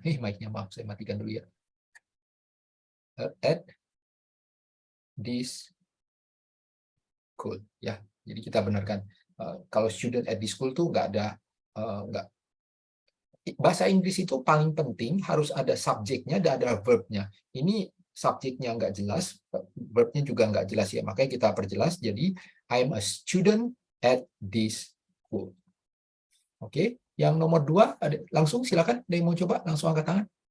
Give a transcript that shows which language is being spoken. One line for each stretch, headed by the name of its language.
Indonesian: Mic-nya maaf, saya matikan dulu ya.
English: At this school
Indonesian: ya. Jadi kita benarkan kalau
English: student at this school
Indonesian: tuh nggak ada bahasa Inggris itu paling penting harus ada subjeknya dan ada verbnya. Ini subjeknya nggak jelas, verbnya juga nggak jelas ya. Makanya kita perjelas jadi
English: I'm a student at this school.
Indonesian: Oke, yang nomor 2 langsung silakan. Ada yang mau coba langsung angkat tangan.